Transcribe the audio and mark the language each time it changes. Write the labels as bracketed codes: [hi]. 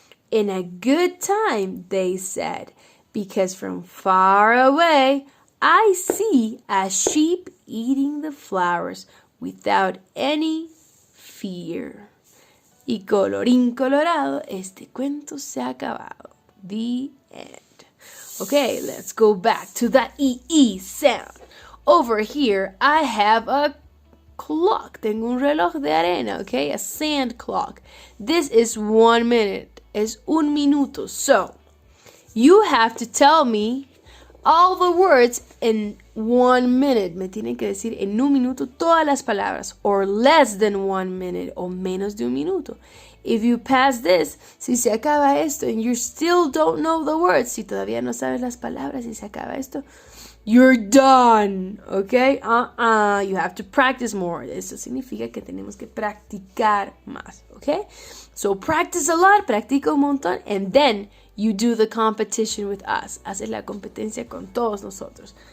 [es] In a good time, they said, because from far away I see a sheep eating the flowers without any fear. Y colorín colorado, este cuento se ha acabado. [en] The end. Okay, let's go back to that EE sound. Over here, I have a clock. [es] Tengo un reloj de arena, okay? [en] A sand clock. This is 1 minute. [es] Es un minuto. [en] So, you have to tell me all the words in 1 minute. [es] Me tienen que decir en un minuto todas las palabras. [en] Or less than 1 minute. [es] O menos de un minuto. [en] If you pass this, [es] si se acaba esto [en] and you still don't know the words, [es] si todavía no sabes las palabras y se acaba esto, [en] you're done, okay? You have to practice more. [es] Eso significa que tenemos que practicar más, okay? [en] So practice a lot, [es] practica un montón, [en] and then you do the competition with us. [es] Haces la competencia con todos nosotros.